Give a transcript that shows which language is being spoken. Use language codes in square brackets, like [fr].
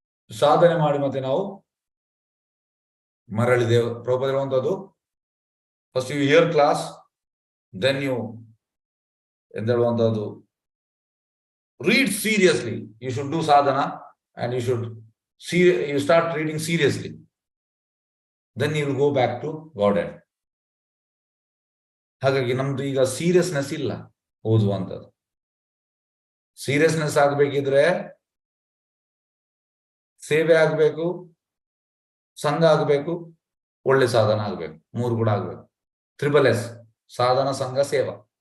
[kn] ಸಾಧನೆ ಮಾಡಿ ಮತ್ತೆ ನಾವು ಮರಳಿದೆವು. [en] ಪ್ರಭುಪಾದ ಹೇಳುವಂಥದ್ದು, first you hear class, then you [kn] ಎಂತ ಹೇಳುವಂಥದ್ದು, [en] read seriously. You should do sadhana and you start reading seriously. Then you will go back to Godhead. [kn] ಹಾಗಾಗಿ ನಮ್ದು ಈಗ ಸೀರಿಯಸ್ನೆಸ್ ಇಲ್ಲ ಓದುವಂಥದ್ದು. ಸೀರಿಯಸ್ನೆಸ್ ಆಗ್ಬೇಕಿದ್ರೆ ಸೇವೆ ಆಗ್ಬೇಕು, ಸಂಘ ಆಗ್ಬೇಕು, ಒಳ್ಳೆ ಸಾಧನ ಆಗ್ಬೇಕು, ಮೂರು ಕೂಡ ಆಗ್ಬೇಕು. 3S: ಸಾಧನ, ಸಂಘ, ಸೇವಾ.